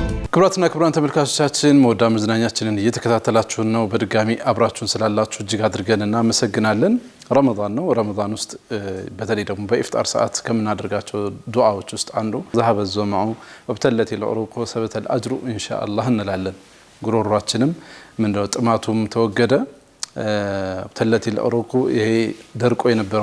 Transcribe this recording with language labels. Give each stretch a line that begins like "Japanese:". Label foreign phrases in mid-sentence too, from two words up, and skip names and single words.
Amharic: ክብራትና ክብራን ተመልካቾቻችን መወዳ መዝናኛችንን እየተከታተላችሁ ነው። በድጋሚ አብራችሁን ስላላችሁ እጅግ አድርገን እናመሰግናለን። ረመዳን ነው። ረመዳን ውስጥ በተለይ ደግሞ በኢፍጣር ሰዓት ከምናደርጋቸው ዱዓዎች ውስጥ አንዱ
Arabic: ذهب الظمأ وابتلت العروق وثبت الأجر إن شاء الله
Amharic: እንላለን። ጉሮሯችንም ምንድነው ጥማቱም ተወገደ
Arabic: ابتلت العروق
Amharic: ይሄ ደርቆ የነበረው